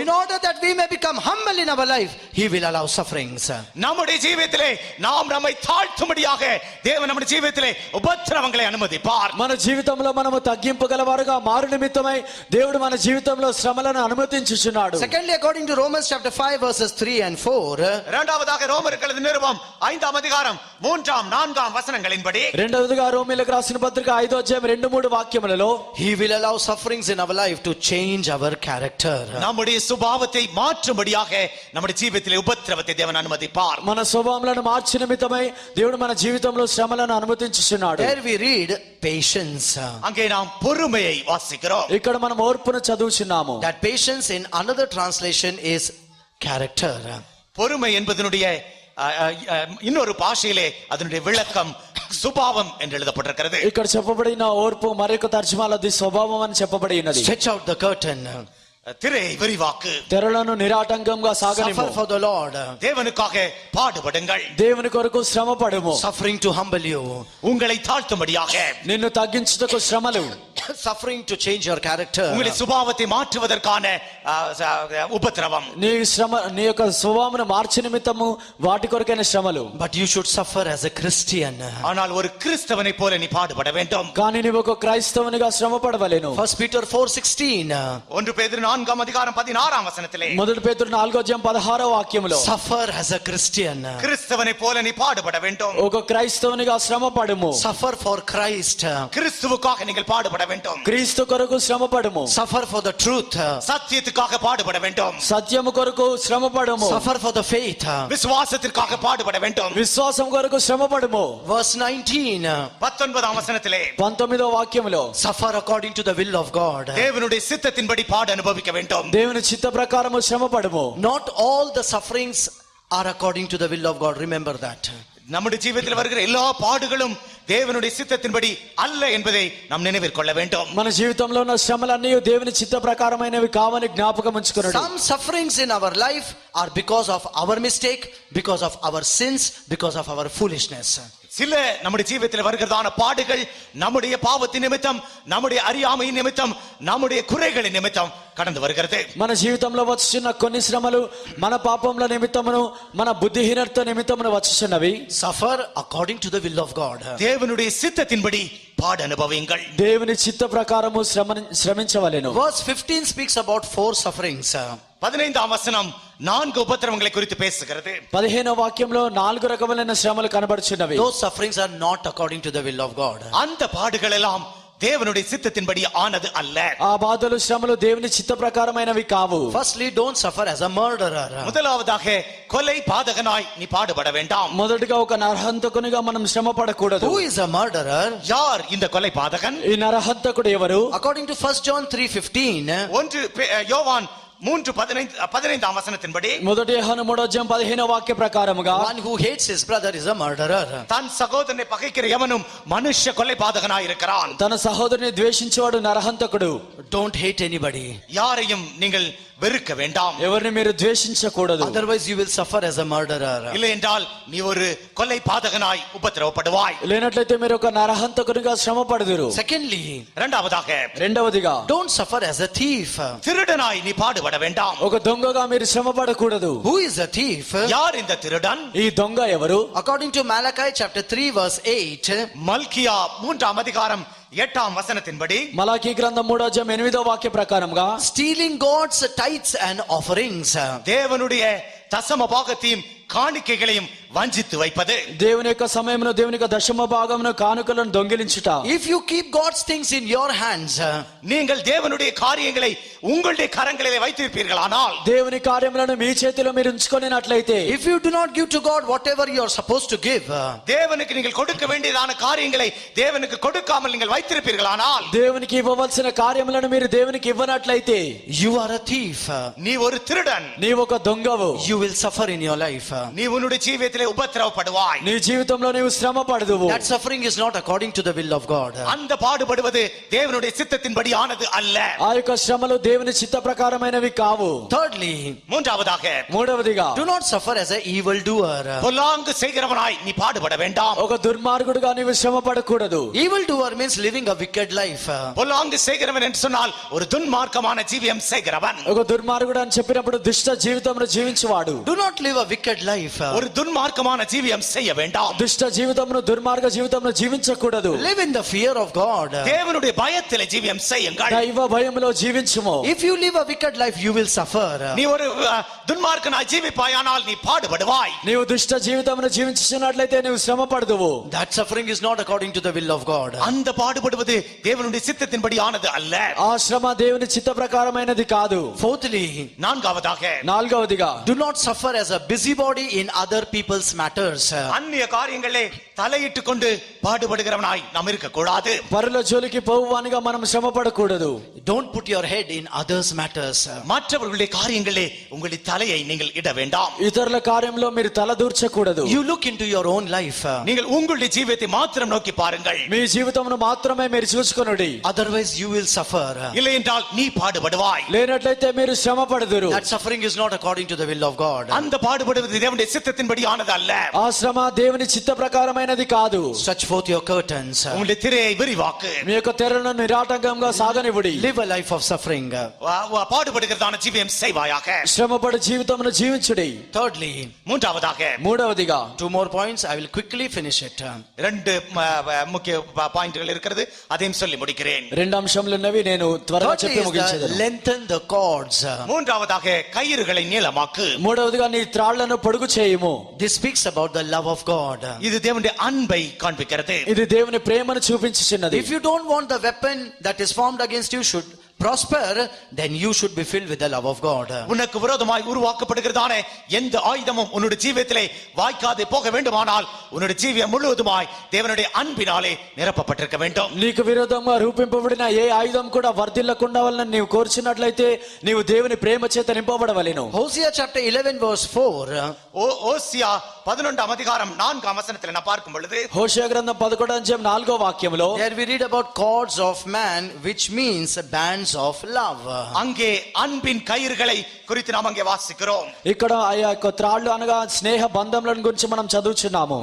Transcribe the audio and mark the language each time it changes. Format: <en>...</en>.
<en>In order that we may become humble in our life, he will allow sufferings.</en> <ta>நம்முடைய ஜீவியத்திலே நாம் நம்மை தாழ்த்தும்படியாக தேவன் நம்முடைய ஜீவியத்திலே உபத்திரவங்களை அனுமதிப்பார்.</ta> <te>మన జీవితంలో మనము తగ్గింపు గలవారుగా మారు నిమిత్తమై దేవుడు మన జీవితంలో శ్రమలను అనుమతించుచున్నాడు.</te> <en>Secondly, according to Romans chapter 5 verses 3 and 4,</en> <ta>இரண்டாவதாக ரோமர்கள் நிருபம் 5ஆம் அதிகாரம் 3ஆம் 4ஆம் வசனங்களின்படி,</ta> <te>రెండవదిగా రోమీయులకు రాసిన పత్రిక 5వ అధ్యాయం 2-3 వాక్యములలో</te> <en>he will allow sufferings in our life to change our character.</en> <ta>நம்முடைய சுபாவத்தை மாற்றும்படியாக நம்முடைய ஜீவியத்திலே உபத்திரவத்தை தேவன் அனுமதிப்பார்.</ta> <te>మన స్వభావములను మార్చి నిమిత్తమై దేవుడు మన జీవితంలో శ్రమలను అనుమతించుచున్నాడు.</te> <en>There we read patience.</en> <ta>அங்கே நாம் பொறுமையை வாசிக்கிறோம்.</ta> <te>ఇక్కడ మనం ఓర్పును చదువుచున్నాము.</te> <en>That patience in another translation is character.</en> <ta>பொறுமை என்பதனுடைய இன்னொரு பாஷையிலே அதனுடைய விளக்கம் சுபாவம் என்று எழுதப்பட்டிருக்கிறது.</ta> <te>ఇక్కడ చెప్పబడిన ఓర్పు మరొక తర్జుమాలో అది స్వభావం అని చెప్పబడి ఉన్నది.</te> <en>Stretch out the curtain.</en> <ta>திரை விரிவாக்கு.</ta> <te>తెరలను నిరాటంకంగా సాగనిమ్ము.</te> <en>Suffer for the Lord.</en> <ta>தேவனுக்காக பாடுபடுங்கள்.</ta> <te>దేవుని కొరకు శ్రమ పడుము.</te> <en>Suffering to humble you.</en> <ta>உங்களை தாழ்த்தும்படியாக.</ta> <te>నిన్ను తగ్గించుటకు శ్రమలు.</te> <en>Suffering to change your character.</en> <ta>உங்களுடைய சுபாவத்தை மாற்றுவதற்கான உபத்திரவம்.</ta> <te>నీ శ్రమ నీ యొక్క స్వభావమును మార్చి నిమిత్తము వాటి కొరకైన శ్రమలు.</te> <en>But you should suffer as a Christian.</en> <ta>ஆனால் ஒரு கிறிஸ்தவனை போல நீ பாடுபட வேண்டும்.</ta> <te>కానీ నీవు ఒక క్రైస్తవునిగా శ్రమ పడవలెను.</te> <en>1 Peter 4:16.</en> <ta>1 பேதுரு 4ஆம் அதிகாரம் 16ஆம் வசனத்திலே,</ta> <te>మొదటి పేతురు 4వ అధ్యాయం 16వ వాక్యములో</te> <en>Suffer as a Christian.</en> <ta>கிறிஸ்தவனை போல நீ பாடுபட வேண்டும்.</ta> <te>ఒక క్రైస్తవునిగా శ్రమ పడుము.</te> <en>Suffer for Christ.</en> <ta>கிறிஸ்துவுக்காக நீங்கள் பாடுபட வேண்டும்.</ta> <te>క్రీస్తు కొరకు శ్రమ పడుము.</te> <en>Suffer for the truth.</en> <ta>சத்தியத்துக்காக பாடுபட வேண்டும்.</ta> <te>సత్యము కొరకు శ్రమ పడుము.</te> <en>Suffer for the faith.</en> <ta>விசுவாசத்திற்காக பாடுபட வேண்டும்.</ta> <te>విశ్వాసం కొరకు శ్రమ పడుము.</te> <en>Verse 19.</en> <ta>19ஆம் வசனத்திலே,</ta> <te>19వ వాక్యములో</te> <en>Suffer according to the will of God.</en> <ta>தேவனுடைய சித்தத்தின்படி பாடு அனுபவிக்க வேண்டும்.</ta> <te>దేవుని చిత్త ప్రకారము శ్రమ పడుము.</te> <en>Not all the sufferings are according to the will of God. Remember that.</en> <ta>நம்முடைய ஜீவிதத்தில் வருகிற எல்லா பாடுகளும் தேவனுடைய சித்தத்தின்படி அல்ல என்பதை நாம் நினைவில் கொள்ள வேண்டும்.</ta> <te>మన జీవితంలో ఉన్న శ్రమలన్నీ దేవుని చిత్త ప్రకారమైనవి కావని జ్ఞాపకం ఉంచుకొనుడు.</te> <en>Some sufferings in our life are because of our mistake, because of our sins, because of our foolishness.</en> <ta>சில நம்முடைய ஜீவிதத்தில் வருகிறதான பாடுகள் நம்முடைய பாவத்தின் நிமித்தம், நம்முடைய அறியாமை நிமித்தம், நம்முடைய குறைகளின் நிமித்தம் கடந்து வருகிறது.</ta> <te>మన జీవితంలో వచ్చుచున్న కొన్ని శ్రమలు మన పాపముల నిమిత్తమును మన బుద్ధిహీనత నిమిత్తమును వచ్చుచున్నవి.</te> <en>Suffer according to the will of God.</en> <ta>தேவனுடைய சித்தத்தின்படி பாடு அனுபவியுங்கள்.</ta> <te>దేవుని చిత్త ప్రకారము శ్రమించవలెను.</te> <en>Verse 15 speaks about 4 sufferings.</en> <ta>15ஆம் வசனம் 4 உபத்திரவங்களை குறித்து பேசுகிறது.</ta> <te>15వ వాక్యంలో 4 రకములైన శ్రమలు కనబడుచున్నవి.</te> <en>Those sufferings are not according to the will of God.</en> <ta>அந்த பாடுகள் எல்லாம் தேவனுடைய சித்தத்தின்படி ஆனது அல்ல.</ta> <te>ఆ బాధలు శ్రమలు దేవుని చిత్త ప్రకారమైనవి కావు.</te> <en>Firstly, don't suffer as a murderer.</en> <ta>முதலாவதாக கொலை பாதகனாய் நீ பாடுபட வேண்டாம்.</ta> <te>మొదటిగా ఒక నరహంతకునిగా మనం శ్రమ పడకూడదు.</te> <en>Who is a murderer?</en> <ta>யார் இந்த கொலை பாதகன்?</ta> <te>ఈ నరహంతకుడు ఎవరు?</te> <en>According to 1 John 3:15,</en> <ta>1 யோவான் 3:15ஆம் வசனத்தின்படி,</ta> <te>మొదటి యోహాను 3వ అధ్యాయం 15వ వాక్య ప్రకారముగా</te> <en>one who hates his brother is a murderer.</en> <ta>தன் சகோதரனை பகைக்கிற எவனும் மனுஷ கொலை பாதகனாய் இருக்கிறான்.</ta> <te>తన సహోదరుని ద్వేషించేవాడు నరహంతకుడు.</te> <en>Don't hate anybody.</en> <ta>யாரையும் நீங்கள் வெறுக்க வேண்டாம்.</ta> <te>ఎవరిని మీరు ద్వేషించకూడదు.</te> <en>Otherwise you will suffer as a murderer.</en> <ta>இல்லை என்றால் நீ ஒரு கொலை பாதகனாய் உபத்திரவப்படுவாய்.</ta> <te>లేనట్లయితే మీరు ఒక నరహంతకునిగా శ్రమ పడుదురు.</te> <en>Secondly,</en> <ta>இரண்டாவதாக</ta> <te>రెండవదిగా</te> <en>don't suffer as a thief.</en> <ta>திருடனாய் நீ பாடுபட வேண்டாம்.</ta> <te>ఒక దొంగగా మీరు శ్రమ పడకూడదు.</te> <en>Who is a thief?</en> <ta>யார் இந்த திருடன்?</ta> <te>ఈ దొంగ ఎవరు?</te> <en>According to Malachi chapter 3 verse 8,</en> <ta>மல்கியா 3ஆம் அதிகாரம் 8ஆம் வசனத்தின்படி</ta> <te>మలాకీ గ్రంథం 3:8 వాక్య ప్రకారంగా</te> <en>stealing God's tithes and offerings.</en> <ta>தேவனுடைய தசம பாகத்தையும் காணிக்கைகளையும் வஞ்சித்து வைப்பது.</ta> <te>దేవుని యొక్క సమయంలో దేవుని యొక్క దశమ భాగమును కానుకలను దొంగిలించుట.</te> <en>If you keep God's things in your hands,</en> <ta>நீங்கள் தேவனுடைய காரியங்களை உங்களுடைய கரங்களிலே வைத்திருப்பீர்களானால்,</ta> <te>దేవుని కార్యములను మీ చేతిలో మీరు ఉంచుకొనినట్లయితే,</te> <en>if you do not give to God whatever you are supposed to give,</en> <ta>தேவனுக்கு நீங்கள் கொடுக்க வேண்டியதான காரியங்களை தேவனுக்கு கொடுக்காமல் நீங்கள் வைத்திருப்பீர்களானால்,</ta> <te>దేవునికి ఇవ్వవలసిన కార్యములను మీరు దేవునికి ఇవ్వనట్లయితే,</te> <en>you are a thief.</en> <ta>நீ ஒரு திருடன்.</ta> <te>నీవు ఒక దొంగవు.</te> <en>You will suffer in your life.</en> <ta>நீ உன்னுடைய ஜீவியத்திலே உபத்திரவப்படுவாய்.</ta> <te>నీ జీవితంలో నీవు శ్రమ పడదువు.</te> <en>That suffering is not according to the will of God.</en> <ta>அந்த பாடுபடுவது தேவனுடைய சித்தத்தின்படி ஆனது அல்ல.</ta> <te>ఆ యొక్క శ్రమలు దేవుని చిత్త ప్రకారమైనవి కావు.</te> <en>Thirdly,</en> <ta>மூன்றாவதாக,</ta> <te>మూడవదిగా</te> <en>do not suffer as an evil doer.</en> <ta>பொல்லாங்கு செய்கிறவனாய் நீ பாடுபட வேண்டாம்.</ta> <te>ఒక దుర్మార్గుడుగా నీవు శ్రమ పడకూడదు.</te> <en>Evil doer means living a wicked life.</en> <ta>பொல்லாங்கு செய்கிறவன் என்று சொன்னால் ஒரு துன்மார்க்கமான ஜீவியம் செய்கிறவன்.</ta> <te>ఒక దుర్మార్గుడు అని చెప్పినప్పుడు దుష్ట జీవితంలో జీవించువాడు.</te> <en>Do not live a wicked life.</en> <ta>ஒரு துன்மார்க்கமான ஜீவியம் செய்ய வேண்டாம்.</ta> <te>దుష్ట జీవితంలో దుర్మార్గ జీవితంలో జీవించకూడదు.</te> <en>Live in the fear of God.</en> <ta>தேவனுடைய பயத்திலே ஜீவியம் செய்யுங்கள்.</ta> <te>దైవ భయములో జీవించుము.</te> <en>If you live a wicked life, you will suffer.</en> <ta>நீ ஒரு துன்மார்க்கனாய் ஜீவிப்பாயானால் நீ பாடுபடுவாய்.</ta> <te>నీవు దుష్ట జీవితంలో జీవించినట్లయితే నీవు శ్రమ పడదువు.</te> <en>That suffering is not according to the will of God.</en> <ta>அந்த பாடுபடுவது தேவனுடைய சித்தத்தின்படி ஆனது அல்ல.</ta> <te>ఆ శ్రమ దేవుని చిత్త ప్రకారమైనది కాదు.</te> <en>Fourthly,</en> <ta>நான்காவதாக,</ta> <te>నాలుగవదిగా</te> <en>do not suffer as a busybody in other people's matters.</en> <ta>அந்நிய காரியங்களே தலையிட்டு கொண்டு பாடுபடுகிறவனாய் நாம் இருக்க கூடாது.</ta> <te>పరుల జోలికి పోవువానిగా మనం శ్రమ పడకూడదు.</te> <en>Don't put your head in others' matters.</en> <ta>மற்றவர்களுடைய காரியங்களே உங்களுடைய தலையை நீங்கள் இட வேண்டாம்.</ta> <te>ఇతరుల కార్యంలో మీరు తల దూర్చకూడదు.</te> <en>You look into your own life.</en> <ta>நீங்கள் உங்களுடைய ஜீவியத்தை மாத்திரம் நோக்கி பாருங்கள்.</ta> <te>మీ జీవితమును మాత్రమే మీరు చూసుకొనుడి.</te> <en>Otherwise you will suffer.</en> <ta>இல்லை என்றால் நீ பாடுபடுவாய்.</ta> <te>లేనట్లయితే మీరు శ్రమ పడదురు.</te> <en>That suffering is not according to the will of God.</en> <ta>அந்த பாடுபடுவது தேவனுடைய சித்தத்தின்படி ஆனது அல்ல.</ta> <te>ఆ శ్రమ దేవుని చిత్త ప్రకారమైనది కాదు.</te> <en>Stretch forth your curtains.</en> <ta>உங்களுடைய திரையை விரிவாக்கு.</ta> <te>మీ యొక్క తెరను నిరాటంకంగా సాగనివ్వుడి.</te> <en>Live a life of suffering.</en> <ta>பாடுபடுகிறதான ஜீவியம் செய்வாயாக.</ta> <te>శ్రమపడి జీవితమును జీవించుడి.</te> <en>Thirdly,</en> <ta>மூன்றாவதாக,</ta> <te>మూడవదిగా</te> <en>2 more points. I will quickly finish it.</en> <ta>ரெண்டு முக்கிய பாயிண்ட்கள் இருக்கிறது, அதையும் சொல்லி முடிக்கிறேன்.</ta> <te>రెండు అంశములు ఉన్నవి, నేను త్వరగా</te> <en>Thirdly</en> <te>చెప్పి</te> <en>is the</en> <te>ముగించేదను.</te> <en>lengthen the cords.</en> <ta>மூன்றாவதாக, கயிறுகளை நீளமாக்கு.</ta> <te>మూడవదిగా నీ త్రాళ్లను పొడుగు చేయుము.</te> <en>This speaks about the love of God.</en> <ta>இது தேவனுடைய அன்பை காண்பிக்கிறது.</ta> <te>ఇది దేవుని ప్రేమను చూపించుచున్నది.</te> <en>If you don't want the weapon that is formed against you should prosper, then you should be filled with the love of God.</en> <ta>உனக்கு விரோதமாய் உருவாக்கப்படுகிறதான எந்த ஆயுதமும் உன்னுடைய ஜீவியத்திலே வாய்க்காதே போக வேண்டுமானால் உன்னுடைய ஜீவியம் முழுவதுமாய் தேவனுடைய அன்பினாலே நிரப்பப்பட்டிருக்க வேண்டும்.</ta> <te>నీకు విరోధంగా రూపింపబడిన ఏ ఆయుధం కూడా వర్ధిల్లకుండా వలన నీవు కోరుచున్నట్లయితే నీవు దేవుని ప్రేమ చేత నింపబడవలెను.</te> <en>Hosea chapter 11 verse 4.</en> <ta>ஓசியா 11ஆம் அதிகாரம் 4ஆம் வசனத்தில் நான் பார்க்கும் பொழுது,</ta> <te>హోషేయ గ్రంథం 11:4 వాక్యములో</te> <en>There we read about cords of man, which means bands of love.</en> <ta>அங்கே அன்பின் கயிறுகளை குறித்து நாம் அங்கே வாசிக்கிறோம்.</ta> <te>ఇక్కడ ఆ యొక్క త్రాళ్ళు అనగా స్నేహ బంధములను గురించి మనం చదువుచున్నాము.</te>